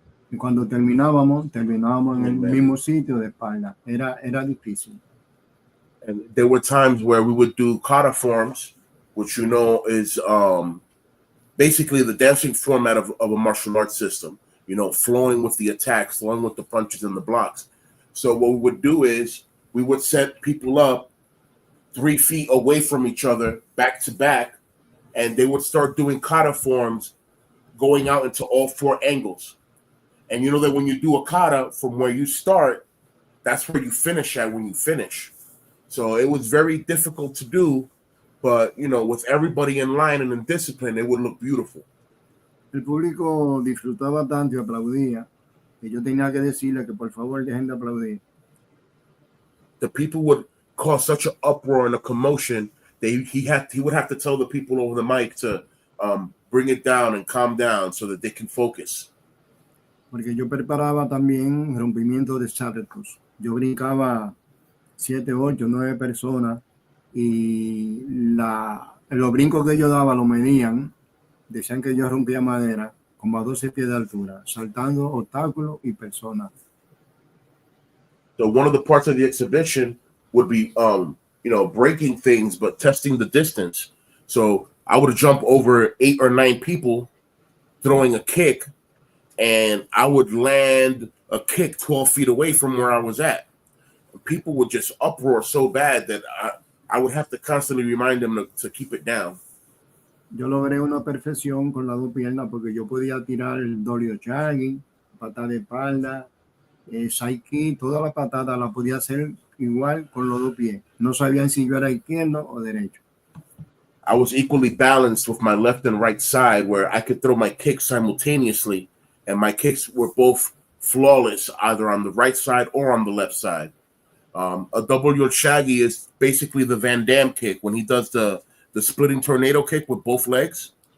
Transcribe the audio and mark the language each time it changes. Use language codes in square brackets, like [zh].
[es] Y cuando terminábamos en el mismo sitio de espalda. Era difícil. [en] And there were times where we would do kata forms, which you know is basically the dancing format of a martial arts system, you know, flowing with the attacks, flowing with the punches and the blocks. So what we would do is we would set people up 3 feet away from each other, back to back, and they would start doing kata forms going out into all 4 angles. And you know that when you do a kata from where you start, that's where you finish at when you finish. So it was very difficult to do, but you know, with everybody in line and in discipline, it would look beautiful. [es] El público disfrutaba tanto y aplaudía que yo tenía que decirle que por favor dejen de aplaudir. [en] The people would cause such an uproar and a commotion that he would have to tell the people over the mic to bring it down and calm down so that they can focus. [es] Porque yo preparaba también rompimiento de saltos. Yo brincaba 7, 8, 9 personas y los brincos que yo daba lo medían. Decían que yo rompía madera como a 12 pies de altura, saltando obstáculos y personas. [en] So one of the parts of the exhibition would be, you know, breaking things, but testing the distance. So I would jump over 8 or 9 people throwing a kick, and I would land a kick 12 feet away from where I was at. People would just uproar so bad that I would have to constantly remind them to keep it down. [es] Yo logré una perfección con las 2 piernas porque yo podía tirar el dorio chagi, patada de espalda, saiki, toda la patada la podía hacer igual con los 2 pies. No sabían si yo era izquierdo o derecho. [en] I was equally balanced with my left and right side where I could throw my kicks simultaneously, and my kicks were both flawless either on the right side or on the left side. A double your shaggy is basically the Van Damme kick when he does the splitting tornado kick with both legs.